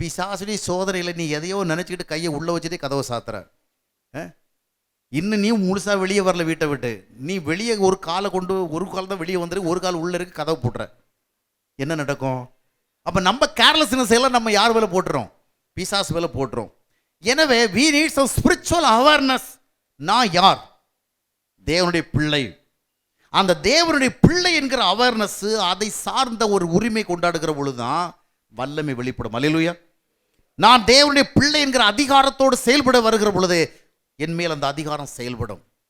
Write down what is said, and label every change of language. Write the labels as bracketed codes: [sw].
[ta] பிசாசுடைய சோதனையில் நீ எதையோ நினச்சிக்கிட்டு கையை உள்ளே வச்சுட்டு கதவை சாத்துற. இன்னும் நீ முழுசாக வெளியே வரல வீட்டை விட்டு. நீ வெளியே ஒரு காலை கொண்டு, ஒரு கால் தான் வெளியே வந்துரு, ஒரு கால் உள்ளே இருக்கு, கதவை போட்டுற. என்ன நடக்கும்? அப்போ நம்ம கேர்லெஸ்னஸ் எல்லாம் நம்ம யார் வேலை போட்டுறோம், பிசாசு வேலை போட்டுறோம். [en] எனவே we need some spiritual awareness. [ta] நான் யார்? தேவனுடைய பிள்ளை. அந்த தேவனுடைய பிள்ளை என்கிற அவேர்னஸ், அதை சார்ந்த ஒரு உரிமை கொண்டாடுகிற பொழுதுதான் வல்லமை வெளிப்படும். அல்லேலூயா. நான் தேவனுடைய பிள்ளை என்கிற அதிகாரத்தோடு செயல்பட வருகிற பொழுது என் மேல் அந்த அதிகாரம் செயல்படும்.